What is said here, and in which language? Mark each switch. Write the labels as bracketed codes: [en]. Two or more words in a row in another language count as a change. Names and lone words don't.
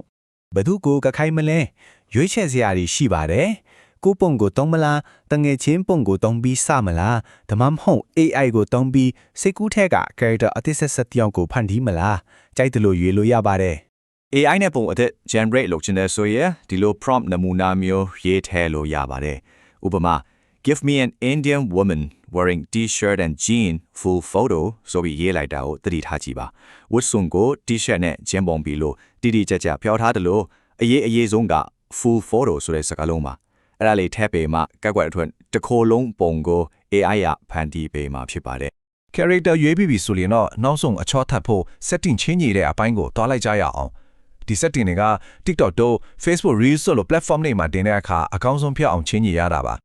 [my] ဘယ်သူကိုကခိုင်းမလဲရွေးချယ်စရာတွေရှိပါတယ်ကိုပုံကိုတုံးမလားတငယ်ချင်းပုံကိုတုံးပြီးစမလားဒါမှမဟုတ် AI ကိုတုံးပြီးစိတ်ကူးထဲက character အသစ်ဆက်တယောက်ကိုဖန်တီးမလားကြိုက်တယ်လို့ရွေးလို့ရပါတယ် AI နဲ့ပုံအသစ် generate လုပ်ချင်တဲ့ဆိုရင်ဒီလို prompt နမူနာမျိုးရေးထည့်လို့ရပါတယ်ဥပမာ [en] give me an Indian woman wearing t-shirt and jean full photo [my] ဆိုပြီးရေးလိုက်တာကိုသတိထားကြည့်ပါဝတ်စုံကို t-shirt နဲ့ဂျင်းပုံပြီးလို့တိတိကျကျပြောထားတယ်လို့အရေးဆုံးက [en] full photo [my] ဆိုတဲ့စကားလုံးပါအဲ့ဒါလေးထည့်ပေးမှကက်ကွက်အထွန်းတစ်ခိုလုံးပုံကို AI ရဖန်တီးပေးမှဖြစ်ပါတယ် character ရွေးပြီးပြီဆိုရင်တော့နောက်ဆုံးအချောထပ်ဖို့ setting ချင်းကြီးတဲ့အပိုင်းကိုတွားလိုက်ကြရအောင်ဒီ setting တွေက TikTok တို့ Facebook Reels တို့လို platform တွေမှာတင်တဲ့အခါအကောင်းဆုံးဖြစ်အောင်ချင်းကြီးရတာပါ